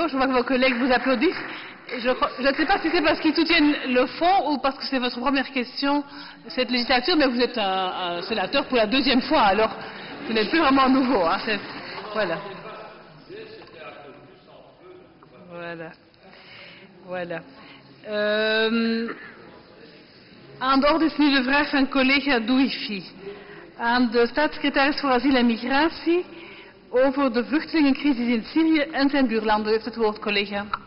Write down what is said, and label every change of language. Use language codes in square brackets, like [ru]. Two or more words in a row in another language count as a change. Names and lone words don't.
[fr] Je vois que vos collègues vous applaudissent. Je ne sais pas si c'est parce qu'ils soutiennent le fond ou parce que c'est votre première question cette législature, mais vous êtes un sénateur pour la deuxième fois, alors vous n'êtes plus vraiment nouveau. Hein, voilà. Voilà. Voilà. [nl] Aan de orde is nu de vraag van collega Douifi aan de staatssecretaris voor asiel en migratie over de vluchtelingencrisis in Syrië en zijn buurlanden. U heeft het woord, collega.